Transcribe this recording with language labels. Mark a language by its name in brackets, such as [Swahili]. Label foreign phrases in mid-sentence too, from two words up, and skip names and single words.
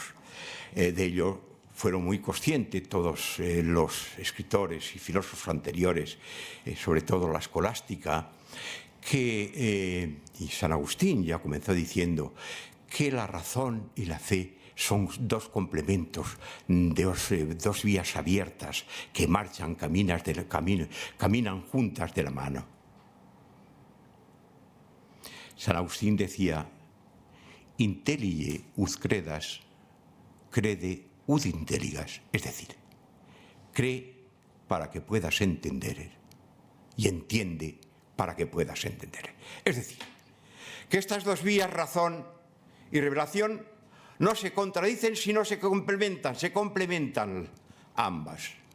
[Spanish] De ello fueron muy conscientes todos los escritores y filósofos anteriores, sobre todo la escolástica, y San Agustín ya comenzó diciendo que la razón y la fe son dos complementos, dos vías abiertas que caminan juntas de la mano. San Agustín decía, [Latin] intellige ut credas, crede ut intelligas, [Spanish] es decir, cree para que puedas entender y entiende para que puedas entender. Es decir, que estas dos vías, razón y revelación, no se contradicen, sino se complementan ambas.